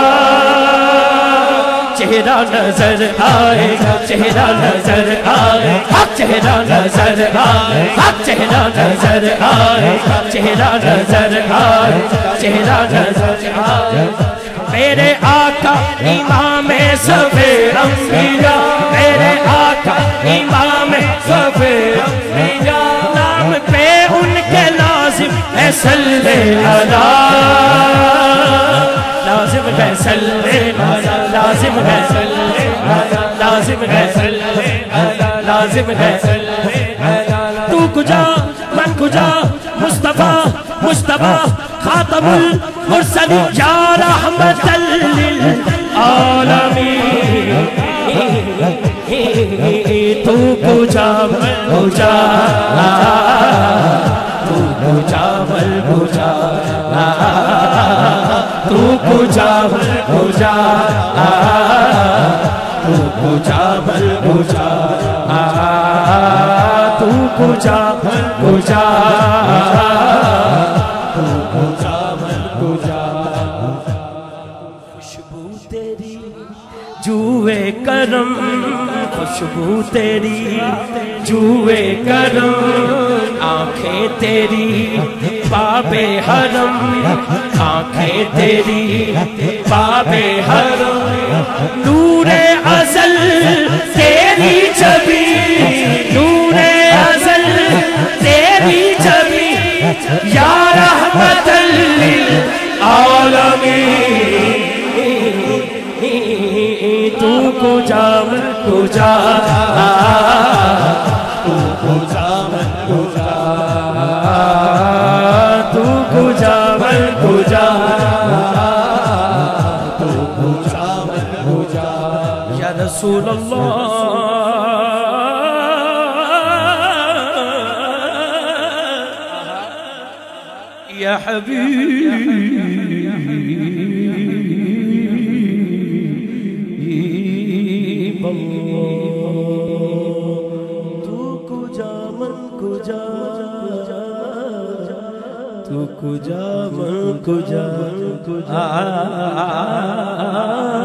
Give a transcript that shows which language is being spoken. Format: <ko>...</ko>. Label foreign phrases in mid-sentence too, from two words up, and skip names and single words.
<ur>چہرہ نظر آئے گا چہرہ نظر آئے گا چہرہ نظر آئے گا چہرہ نظر آئے گا چہرہ نظر آئے گا چہرہ نظر آئے گا میرے آقا امام صفِ انبیاء میرے آقا امام صفِ انبیاء نام پہ ان کے لازم ہے صلی اللہ لازم ہے صلی اللہ لازم ہے صلی اللہ لازم ہے صلی اللہ لازم ہے صلی اللہ</ur> <fa>تو کجا من کجا</fa> <ur>مصطفیٰ مصطفیٰ</ur> <ar>خاتم المرسلین یا رحمت</ar> <fa>للعالمین تو کجا من کجا تو کجا من کجا تو کجا من کجا تو کجا من کجا تو کجا من کجا تو کجا من کجا</fa> <ur>خوشبو تیری جوئے کرم خوشبو تیری جوئے کرم آنکھیں تیری باب حرم آنکھیں تیری باب حرم نور ازل تیری چھبی نور ازل تیری چھبی یا رحمت</ur> <fa>للعالمین تو کجا من کجا تو کجا من کجا تو کجا من کجا تو کجا من کجا</fa> <ar>یا رسول اللہ یا حبیب</ar> <fa>تو کجا من کجا تو کجا من کجا</fa>